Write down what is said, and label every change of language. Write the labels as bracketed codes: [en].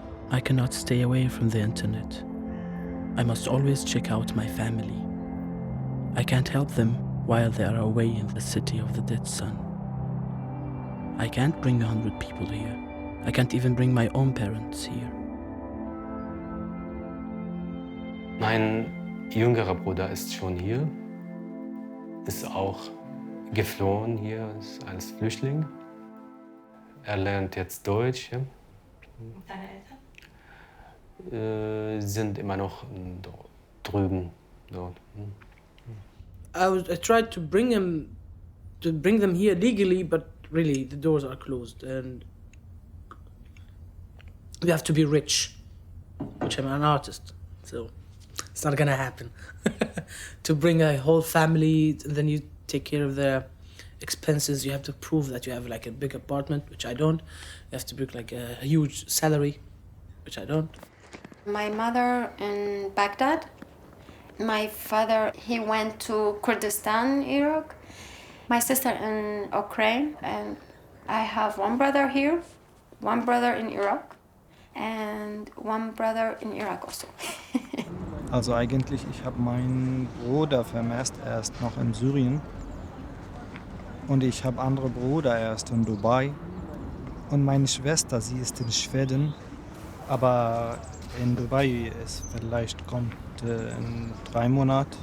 [en] I cannot stay away from the internet. I must always check out my family. I can't help them while they are away in the city of the dead sun. I can't bring 100 people here. I can't even bring my own parents here. [de] Mein jüngerer Bruder ist schon hier, ist auch geflohen hier als Flüchtling. Er lernt jetzt Deutsch. Ja. Deine Eltern? Sind immer noch drüben dort. [en] I tried to bring them here legally, but really the doors are closed, and you have to be rich, which I'm an artist, so it's not gonna happen. To bring a whole family, and then you take care of their expenses. You have to prove that you have like a big apartment, which I don't. You have to bring like a huge salary, which I don't. My mother in Baghdad. My father, he went to Kurdistan, Iraq. My sister in Ukraine, and I have one brother here, one brother in Iraq, and one brother in Iraq also. [de] Also eigentlich, ich habe meinen Bruder vermisst, er ist noch in Syrien. Und ich habe andere Brüder, er ist in Dubai. Und meine Schwester, sie ist in Schweden. Aber in Dubai ist vielleicht kommt in 3 Monaten.